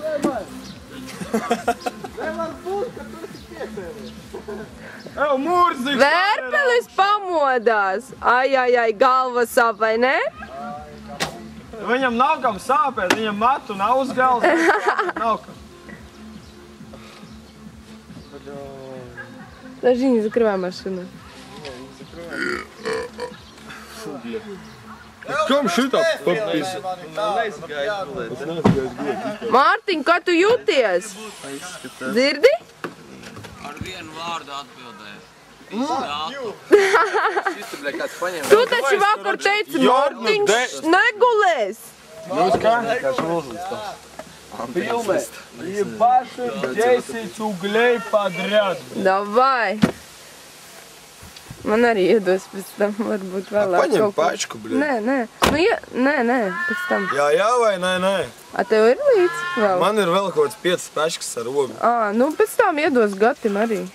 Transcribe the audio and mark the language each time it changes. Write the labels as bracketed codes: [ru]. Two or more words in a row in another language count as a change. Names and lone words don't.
[lv] Ev, mūrzīgs! Vērpelis pamodās! Ai, galva sāp, vai ne? Viņam nav kam sāpēt, viņam matu nav uz galvas. Nav kam. [ru] Даже не закрывай машину. [lv] Kam šitā papis? Mārtiņ, kā tu jūties? Dzirdi? Ar vienu vārdu atbildēju. Tu taču vakar teici, Mārtiņš negulēs. Jūs kā? Filmē. [ru] Ебашим 10 углей подряд. [lv] Davai. Man arī iedos pēc tam, varbūt vēlāk. Paņem pačku, bļa. Nē. Nē, pēc tam. Jā vai nē? A, tev ir līdz vēl? Man ir vēl kaut kāds 5 pačkas ar ogu. Nu pēc tam iedos Gatim arī.